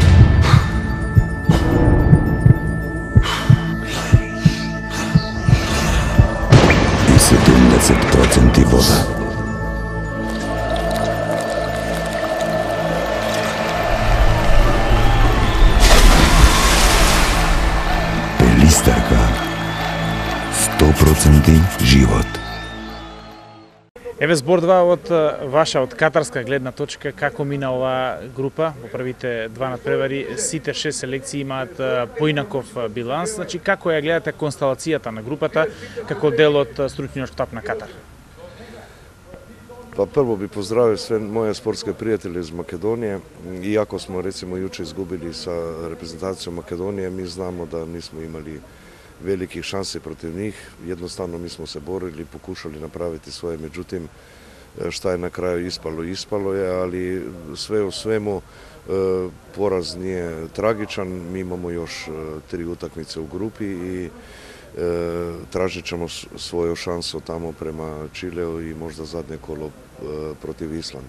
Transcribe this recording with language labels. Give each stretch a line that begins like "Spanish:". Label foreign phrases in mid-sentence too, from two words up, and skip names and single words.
Macedonian: И 70% вода. Пелистарка. 100% живот. Еве збор-два од ваша, од катарска гледна точка, како мина оваа група во првите два надпревари, сите 6 селекции имаат поинаков биланс, значи како ја гледате констелацијата на групата како дел од стручниот штаб на Катар?
Serbian: Па прво би поздравил све моје спортски пријатели из Македонија, иако смо рецимо јуче изгубили са репрезентацијом Македонија, ми знамо да нисмо имали велики шанси против них, jednostavno mi smo se borili, pokušali napraviti svoje, međutim, šta je na kraju ispalo, ispalo je, ali sve u svemu poraz nije tragičan, mi imamo još 3 utakmice u grupi i tražit ćemo svoju šansu tamo prema Čileu i možda zadnje kolo protiv Islanda.